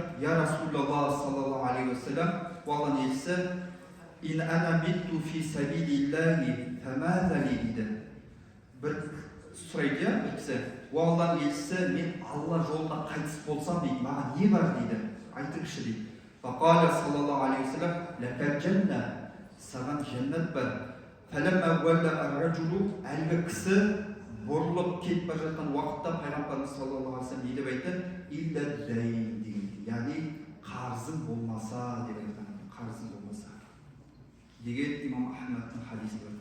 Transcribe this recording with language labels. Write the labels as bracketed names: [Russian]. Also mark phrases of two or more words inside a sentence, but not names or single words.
[Arabic] يا رسول الله صلى الله عليه وسلم, [Kazakh] Алланың елшісі, [Arabic] إن أنا مت في سبيل الله فماذا لي дейді. [Kazakh] Бір сұрайды, бір кісі, Алланың елшісі, мен Алла жолында қайтыс болсам дейді, маған не бар дейді, айтыңызшы дейді. [Arabic] فقال صلى الله عليه وسلم لك الجنة, [Kazakh] саған жәннат бар. [Arabic] فلما ولى الرجل, [Kazakh] әлгі кісі бұрылып кетіп бара жатқан уақытта пайғамбарымыз [Arabic] صلى الله عليه وسلم [Kazakh] не деп айтты? [Arabic] إلا الدين деген. [Kazakh] Яғни қарызың болмаса деп айтқан. Қарызың болмаса деген имам Ахмадтың хадисі бар.